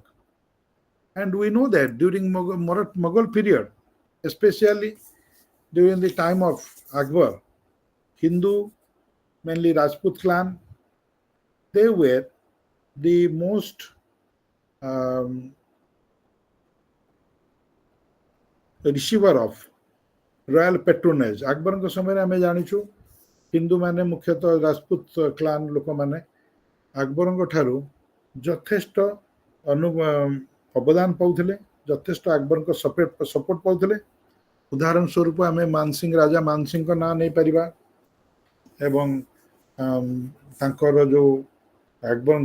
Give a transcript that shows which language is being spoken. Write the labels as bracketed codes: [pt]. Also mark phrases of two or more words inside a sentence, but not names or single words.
[en] And we know that during Mughal period, especially during the time of Akbar, Hindu, mainly Rajput clan, they were the most receiver of royal patronage. [or] Akbarଙ୍କ ସମୟରେ ଆମେ ଜାଣିଛୁ ହିନ୍ଦୁ ମାନେ ମୁଖ୍ୟତଃ ରାଜପୁତ କ୍ଲାନ୍ ଲୋକମାନେ ଆକବରଙ୍କ ଠାରୁ ଯଥେଷ୍ଟ ଅବଦାନ ପାଉଥିଲେ, ଯଥେଷ୍ଟ ଆକବରଙ୍କ ସପୋର୍ଟ ପାଉଥିଲେ। ଉଦାହରଣ ସ୍ୱରୂପ ଆମେ ମାନସିଂ ରାଜା ମାନସିଂଙ୍କ ନାଁ ନେଇପାରିବା ଏବଂ ତାଙ୍କର ଯୋଉ ଆକବରଙ୍କ